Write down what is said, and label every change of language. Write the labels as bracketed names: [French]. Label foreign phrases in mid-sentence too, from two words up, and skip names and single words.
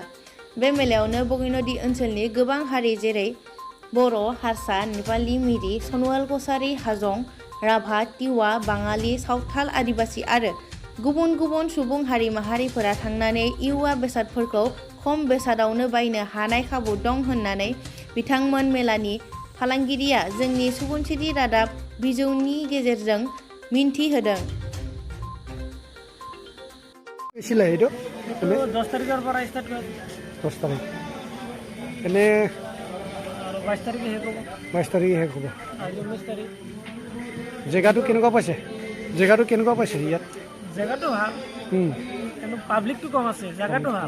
[Bodo] बे मेलायावनो बगिनदि ओनसोलनि गोबां हारि जेरै बर', हारसा, नेपालि, मिरि, सनवाल कसारि, हाजं, राभा, तिवा, बाङालि, सावथाल, आदिबासि आरो गुबुन गुबुन सुबुं हारि माहारिफोरा थांनानै इउवा बेसादफोरखौ खम बेसादावनो बायनो हानाय खाबु दं होननानै बिथांमोन मेलानि फालांगिरिया जोंनि सुबुंथिरि रादाब बिजौनि गेजेरजों मिन्थि होदों। [Assamese] 10 তাৰিখৰ পৰা ষ্টাৰ্ট কৰিব। 10 তাৰিখ এনে আৰু 22 তাৰিখে শেষ হ'ব। 22 তাৰিখে শেষ হ'ব। আজি 19 তাৰিখ। জেগাটো কেনেকুৱা পাইছে? জেগাটো কেনেকুৱা পাইছে ইয়াত? জেগাটো ভাল। কিন্তু পাব্লিকটো কম আছে। জেগাটো ভাল।